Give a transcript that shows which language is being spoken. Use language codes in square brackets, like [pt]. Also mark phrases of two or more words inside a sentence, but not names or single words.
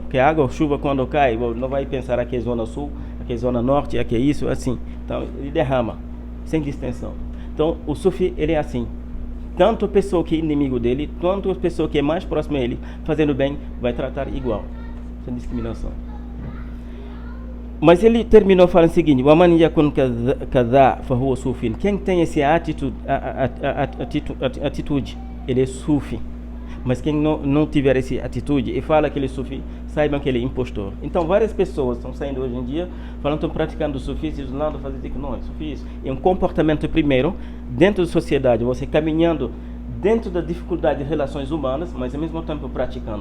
[pt] Porque a água, a chuva quando cai, não vai pensar aqui é zona sul, aqui é zona norte, aqui é isso, assim. Então ele derrama, sem distinção. Então o sufi ele é assim. Tanto a pessoa que é inimigo dele, quanto a pessoa que é mais próxima a ele, fazendo bem, vai tratar igual, sem discriminação. Mas ele terminou falando o seguinte: [ar] وَمَنْ يَكُنْ كَذَا فَهُوَ صُوفٍ. [pt] Quem tem essa atitude, ele é sufi. Mas quem não tiver essa atitude e fala que ele é sufi, saibam que ele é impostor. Então várias pessoas estão saindo hoje em dia, falando que estão praticando o sufismo, isolando, fazendo que não é sufismo. É um comportamento primeiro, dentro da sociedade, você caminhando dentro da dificuldade de relações humanas, mas ao mesmo tempo praticando.